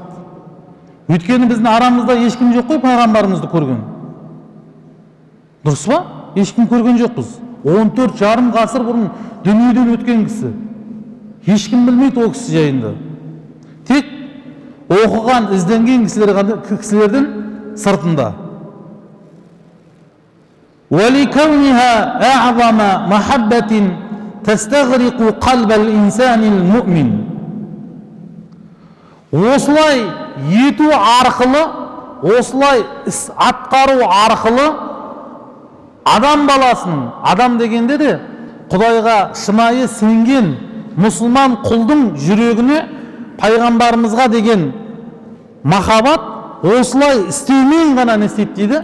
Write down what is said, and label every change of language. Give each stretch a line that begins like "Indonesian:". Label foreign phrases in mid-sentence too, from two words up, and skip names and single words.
Kazakh: Өйткені біздің арамызда ешкім жоқ қой пайғамбарымызды көрген. Дұрыс па? Ешкім көрген жоқпыз. 14,5 ғасыр бұрын дүниеден өткен кісі. Ешкім білмейді о кісі жайында. Тек оқыған, ізденген кісілердің сыртында.
Arabic: وَلِكَوْنِهَا أَعْظَمَ مَحَبَّةٍ تَسْتَغْرِقُ قَلْبَ الْإِنسَانِ الْمُؤْمِنِ.
Kazakh: Осылай ету арқылы, осылай іс атқару арқылы адам баласының, адам дегенде де Құдайға шынайы сенген мұсылман құлдың жүрегіне пайғамбарымызға деген махаббат осылай істеумен ғана не істейді дейді?